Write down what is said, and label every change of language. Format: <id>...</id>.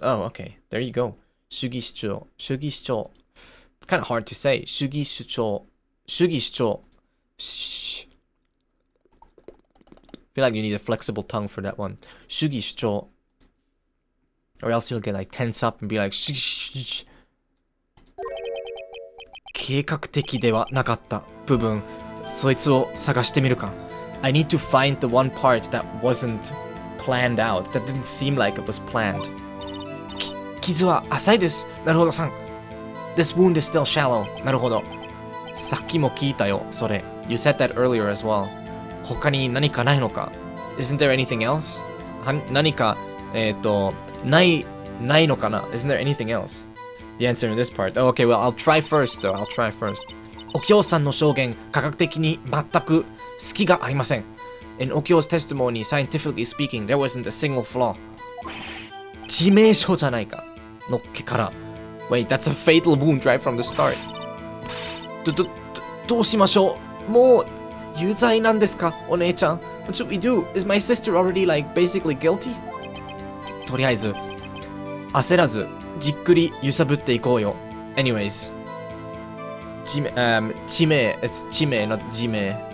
<en>Oh, okay. There you go. 主義主張.It's kind of hard to say.</en> <ja>主義主張.Shh.</ja> <en>I feel like you need a flexible tongue for that one.</en> <ja>主義主張.</ja> <en>Or else you'll get like tense up and be like shh.</en> <ja>計画的ではなかった部分、そいつを探してみるか.</ja> <en>I need to find the one part that wasn't planned out, that didn't seem like it was planned.</en> <ja>傷は浅いです。なるほどさん.</ja> <en>This wound is still shallow.</en> <ja>なるほど。さっきも聞いたよ、それ.</ja> <en>You said that earlier as well.</en> <ja>他に何かないのか?</ja> <en>Isn't there anything else?</en> <ja>何か、ないのかな?</ja> <en>Isn't there anything else? The answer in this part. Oh, okay, well, I'll try first, though. I'll try first.</en> <ja>お京さんの証言、科学的に全く隙がありません.</ja> <en>In Okyo's testimony, scientifically speaking, there wasn't a single flaw.</en> <ja>致命傷じゃないか.のっけから.</ja> <en>Wait, that's a fatal wound right from the start.</en> <ja>どうしましょう?もう有罪なんですか?お姉ちゃん.</ja> <en>What should we do? Is my sister already, like, basically guilty?</en> <ja>とりあえず焦らずじっくり揺さぶっていこうよ.</ja> <en>Anyways, 致命 it's 致命 not 自命.</en>